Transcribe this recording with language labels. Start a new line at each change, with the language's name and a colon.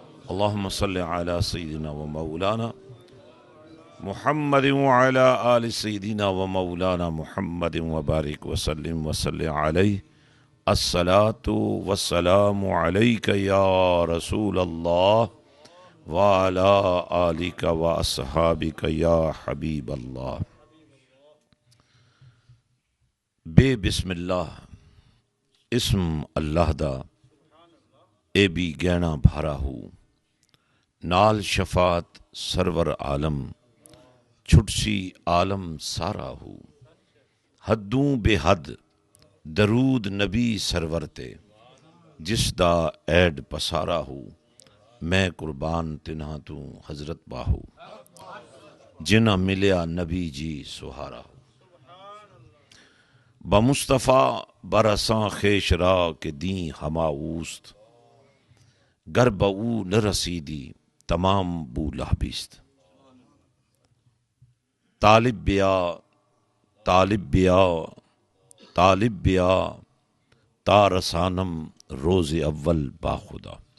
Arabic: اللهم صل على سيدنا ومولانا محمد وعلى آل سيدنا ومولانا محمد وبارك وسلم وصلي عليه. الصلاة والسلام عليك يا رسول الله وعلى آلك وأصحابك يا حبیب اللہ.
Punjabi: بے بسم اللہ اسم اللہ دا اے بھی گہنا بھارا ہو. نال شفاعت سرور عالم چھٹسی عالم سارا ہو. حدوں بے حد درود نبی سرور تے جس دا ایڈ پسارا ہو. میں قربان تنہا تو حضرت باہو جنہ ملیا نبی جی سہارا ہو.
Persian: بمصطفیٰ برساں خیش را کے دیں ہما اوست گر بہو نہ رسیدی تمام بو لہبیست. طالب بیا طالب بیا طالب بیا تا رسانم روز اول باخدا.